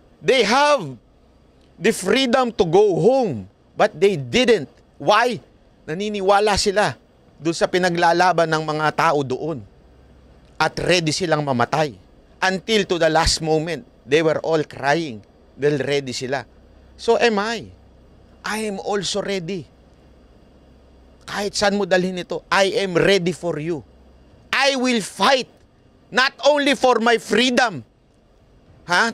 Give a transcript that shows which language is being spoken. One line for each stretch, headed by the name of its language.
English: They have the freedom to go home. But they didn't. Why?
Filipino: Naniniwala sila doon sa pinaglalaban ng mga tao doon. At ready silang mamatay.
English: Until to the last moment, they were all crying.
Filipino: Dahil ready sila.
English: So am I. I am also ready.
Filipino: kahit saan mo dalhin ito,
English: I am ready for you. I will fight not only for my freedom. Ha?